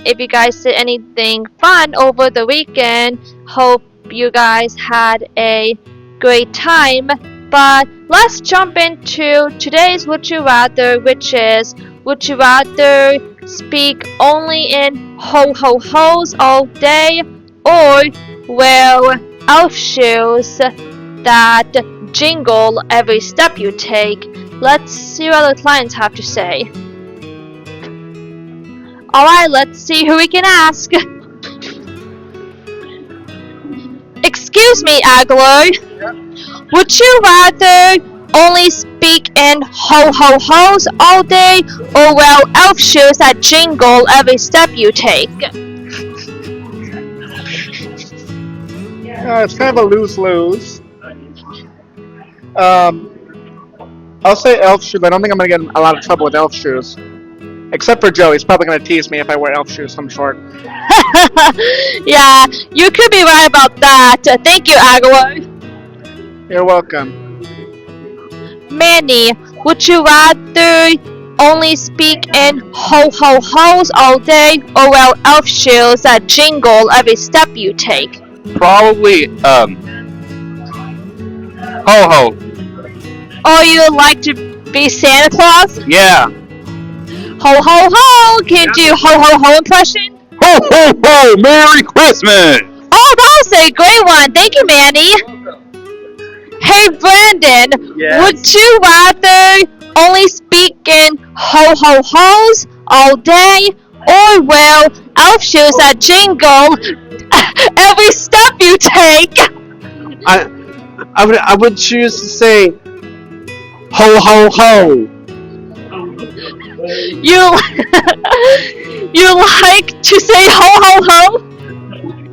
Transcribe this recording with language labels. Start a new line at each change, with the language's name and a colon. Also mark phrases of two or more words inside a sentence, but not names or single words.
English: If you guys did anything fun over the weekend, hope you guys had a great time. But let's jump into today's Would You Rather, which is, would you rather speak only in ho ho ho's all day, or wear elf shoes that jingle every step you take? Let's see what the clients have to say. Alright, let's see who we can ask. Excuse me, Aguilar. Would you rather only speak in ho ho ho's all day, or wear elf shoes that jingle every step you take? It's kind of a lose-lose. I'll say elf shoes. I don't think I'm going to get in a lot of trouble with elf shoes. Except for Joe. He's probably going to tease me if I wear elf shoes some short. Yeah, you could be right about that. Thank you, Aguilar. You're welcome. Manny, would you rather only speak in ho ho ho's all day, or wear elf shoes that jingle every step you take? Probably, ho-ho. Or you would like to be Santa Claus? Yeah. Ho ho ho! Can you do ho ho ho impression? Ho, ho, ho! Merry Christmas! Oh, that was a great one. Thank you, Manny. Hey, Brandon. Yes? Would you rather only speak in ho ho ho's all day, or wear elf shoes that jingle every step you take? I would choose to say ho, ho, ho. You like to say ho ho ho?